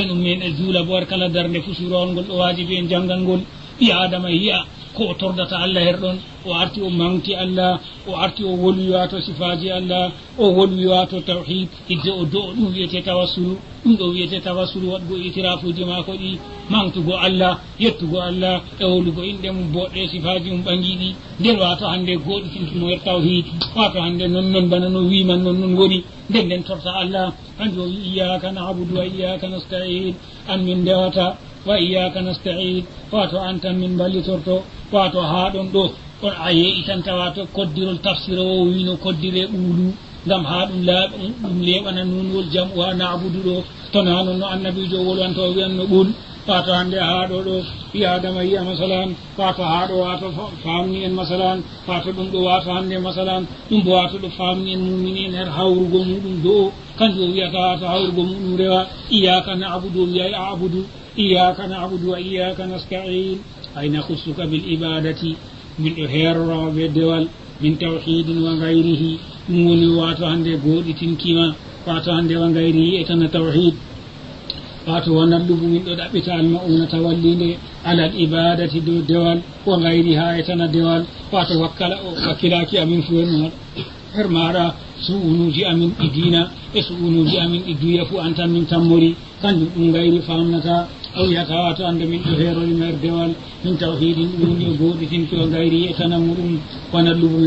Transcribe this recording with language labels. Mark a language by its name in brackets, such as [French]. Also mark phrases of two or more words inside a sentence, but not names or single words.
[Fula] ɗum men e juula bo har kala darde fu surowol ngol ɗo wajibi en janggal ngol ɓi adama yiya ko o tordata allah herɗon o arti o mawti allah o arti o wolwi wato sifaji allah o wolwi wato tawhid hidde o do ɗum wiyete tawassulu ɗum ɗo wiyete tawassulu waɗgo itirafuji mako ɗi mawtugo allah yettugo allah e wolugo inɗe mum boɗɗe sifaji mum ɓangiɗi nden wato hande goɗɗitintimo yer tawhid wato hande non bana no wiman non woni nden torta allah hanjo wi [Arabic] إياك نعبد وإياك [Fula] nasta'in an min ndewata [Arabic] وإياك نستعين [Fula] wato an tan min ballitorto wato ha ɗon ɗo on a yeitanta wato koddirol tafsir o wino koddire ɓuulu ngam ha ɗum leɓana nunwol jam [Arabic] ونعبد [Fula] ɗo tona noon no annabijo wolwanto wiyanno ɓuul wato hande ha ɗo ɓi adama yiya masalan wato ha ɗo wato famni en masalan wato ɗum ɗo wato hande masalan ɗum bo wato ɗo famni en mumini en her hawrugo muɗum do kanjum o wiyata wato hawrugo muɗum rewa [Arabic] إياك نعبد [Fula] wiyay [Arabic] أعبد إياك نعبد وإياك نستعين أي نخصك بالعبادة [Fula] min ɗo herorowa be dewal [Arabic] من توحيد وغيره [Fula] ɗum woni wato hande goɗitinkima wato hande [Arabic] وغيره [Fula] e tan tawhid wato wonat ɗum min ɗo ɗaɓɓita almauna tawallinde [Arabic] على العبادة [Fula] dow dewal [Arabic] وغيرها [Fula] e tan dewal wato wakkilaki amin fu her maɗa su'unuji amin ɗi dina e su'unuji amin ɗi duya fu an tan min tammori kanjum ɗum gayri famnata o wiyata wato ande min ɗo herorima her dewal [Arabic] من توحيد [Fula] ɗum woni o goɗitinki o gayri e tana muɗum wonat ɗum min